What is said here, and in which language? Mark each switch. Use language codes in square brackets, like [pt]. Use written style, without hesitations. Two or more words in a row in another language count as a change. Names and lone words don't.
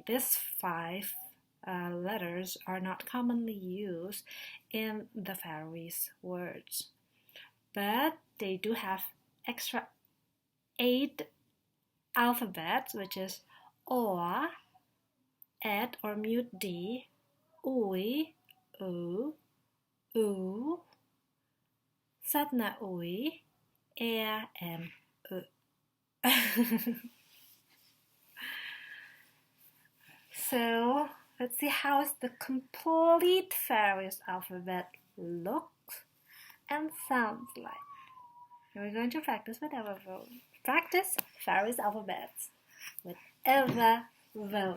[en] These 5 letters are not commonly used in the Faroese words, but they do have extra 8 alphabets, which is O, ed or mute D, ui, u, satna ui, and u. So let's see how the complete Faroese alphabet looks and sounds like. And we're going to practice with Evervone. Practice Faroese alphabets with Evervone.